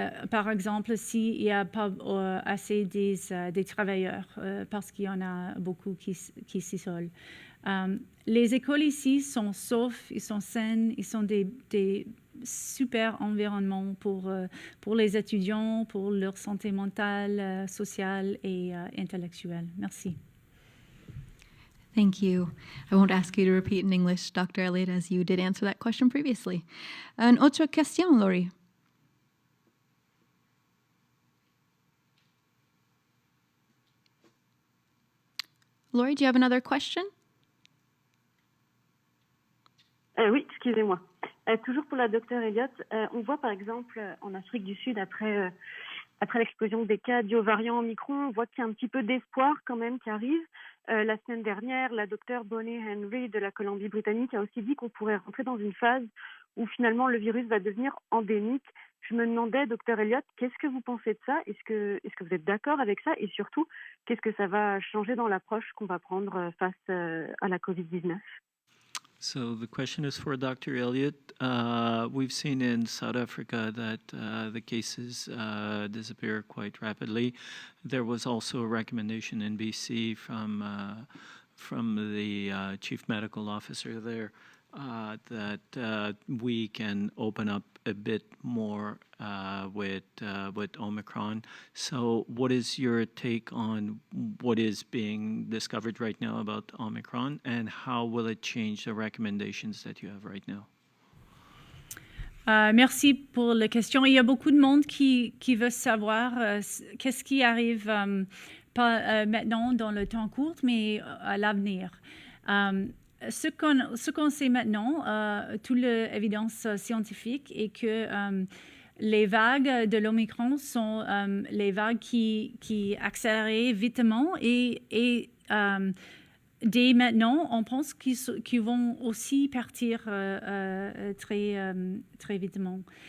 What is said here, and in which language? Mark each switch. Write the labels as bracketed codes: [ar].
[fr] Par exemple, s'il n'y a pas assez des travailleurs, parce qu'il y en a beaucoup qui s'isolent. Les écoles ici sont saufs, ils sont saines, ils sont des super environnements pour les étudiants, pour leur santé mentale, sociale et intellectuelle. Merci. [en] Thank you. I won't ask you to repeat in English, Dr. Elliott, as you did answer that question previously. [fr] Une autre question, Laurie? [en] Laurie, do you have another question? [fr] Oui, excusez-moi. Toujours pour la docteure Elliott, on voit par exemple en Afrique du Sud, après l'explosion des cas dus au variant Omicron, on voit qu'il y a un petit peu d'espoir quand même qui arrive. La semaine dernière, la docteure Bonnie Henry de la Colombie-Britannique a aussi dit qu'on pourrait rentrer dans une phase où finalement le virus va devenir endémique. Je me demandais, docteur Elliott, qu'est-ce que vous pensez de ça? Est-ce que vous êtes d'accord avec ça? Et surtout, qu'est-ce que ça va changer dans l'approche qu'on va prendre face à la COVID-19? [en] So the question is for Dr. Elliott. We've seen in South Africa that the cases disappear quite rapidly. There was also a recommendation in BC from the chief medical officer there that we can open up a bit more with Omicron. So what is your take on what is being discovered right now about Omicron, and how will it change the recommendations that you have right now? [fr] Merci pour la question. Il y a beaucoup de monde qui veut savoir qu'est-ce qui arrive pas maintenant dans le temps court, mais à l'avenir. Ce qu'on sait maintenant, toute l'évidence scientifique est que les vagues de l'Omicron sont les vagues qui accélèrent vitement et dès maintenant, on pense qu'ils vont aussi partir très vitement.